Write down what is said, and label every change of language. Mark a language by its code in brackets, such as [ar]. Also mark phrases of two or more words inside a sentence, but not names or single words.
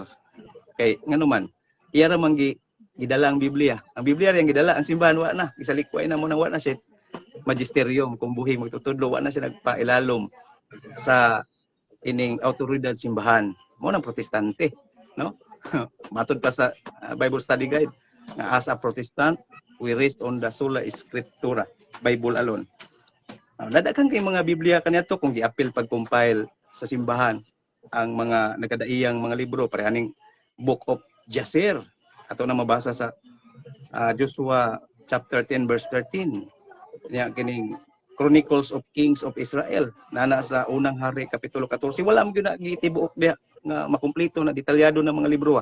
[ceb] Kay ngano man iya ra man gidala ang Biblia. Ang Biblia yang gidala ang simbahan wa na gisalikway na mo na wa na siya magisterium kung buhing magtutudlo wa na siya nagpailalom sa ining autoridad simbahan mo nang protestante, no? Matod pa sa [en] Bible study guide nga as a Protestant we rest on the sola scriptura, Bible alone. [ceb] Nadakan kay mga Biblia kaniadto kung giapil pag-compile sa simbahan ang mga nagkadaiyang mga libro parehaning Book of Jasher ato na mabasa sa Joshua chapter 10 verse 13 nya kining Chronicles of Kings of Israel nana sa unang hari kapitulo 14 wala mo gyud na gitibuok diha nga makumpleto na detalyado na mga libro.